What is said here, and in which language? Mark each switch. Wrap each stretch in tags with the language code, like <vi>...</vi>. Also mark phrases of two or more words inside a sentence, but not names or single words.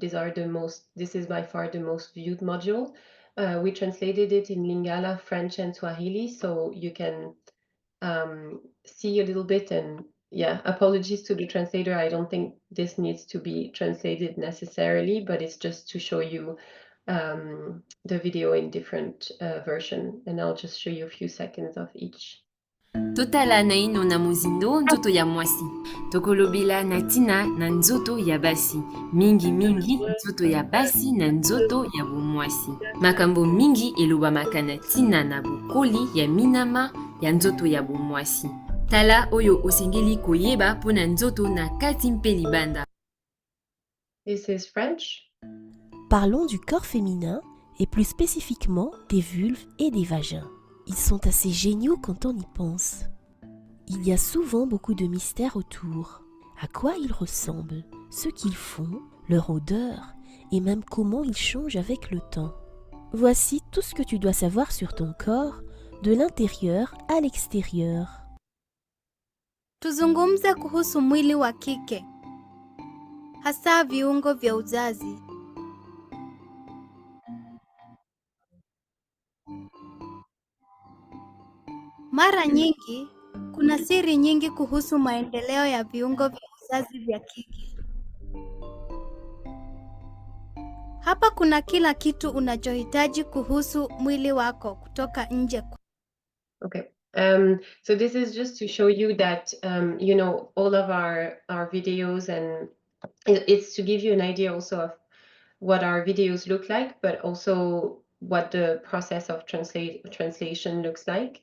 <en>This is by far the most viewed module. We translated it in Lingala, French, and Swahili, so you can see a little bit. And yeah, apologies to the translator. I don't think this needs to be translated necessarily, but it's just to show you the video in different version. And I'll just show you a few seconds of each.</en> <ln>Totala na ino na muzindo nzoto ya mwasi. Tokolobela na tina na nzoto ya basi. Mingi mingi nzoto ya basi na nzoto ya bomwasi. Makambo mingi elobamaka na tina na bokoli ya minama ya nzoto ya bomwasi. Tala oyo osengeli koyeba mpona nzoto na kati mpe libanda.</ln> <en>This is French.</en> <fr>Parlons du corps féminin et plus spécifiquement des vulves et des vagins. Ils sont assez géniaux quand on y pense. Il y a souvent beaucoup de mystères autour. À quoi ils ressemblent, ce qu'ils font, leur odeur et même comment ils changent avec le temps. Voici tout ce que tu dois savoir sur ton corps, de l'intérieur à l'extérieur.</fr> <sw>Tuzungumze kuhusu mwili wa kike, hasa viungo vya uzazi. Mara nyingi, kuna siri nyingi kuhusu maendeleo ya viungo vya uzazi vya kike. Hapa kuna kila kitu unachohitaji kuhusu mwili wako kutoka nje.</sw> <en>Okay. So this is just to show you that, you know, all of our videos, and it's to give you an idea also of what our videos look like, but also what the process of translation looks like.</en>